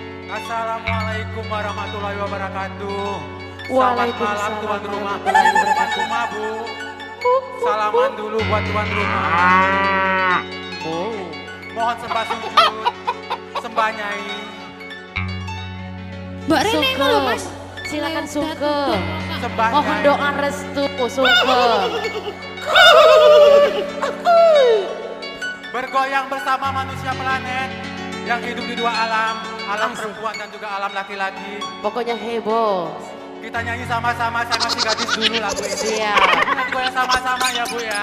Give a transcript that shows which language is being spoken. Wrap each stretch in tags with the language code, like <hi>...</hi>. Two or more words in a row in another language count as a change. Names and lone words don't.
<ar>السلام عليكم ورحمة الله وبركاته.</ar> <id>Selamat malam</id> <ar>وعليكم السلام</ar> <id>tuan rumah.</id> <ar>ورحمة الله</ar> <id>Tuan</id> <ar>وبركاته.</ar> <id>rumah bu. Salaman dulu buat tuan rumah. Mohon sembah sujud, sembah nyai. Mbak Rene Sugeng. loh mas. Silakan Sugeng. Sembah Mohon nyai. doa restu Sugeng. Bergoyang bersama manusia planet yang hidup di dua alam, alam perempuan dan juga alam laki-laki. Pokoknya heboh. Kita nyanyi sama-sama, saya masih gadis dulu lagu ini. Iya. Nanti goyang sama-sama ya bu ya.</id>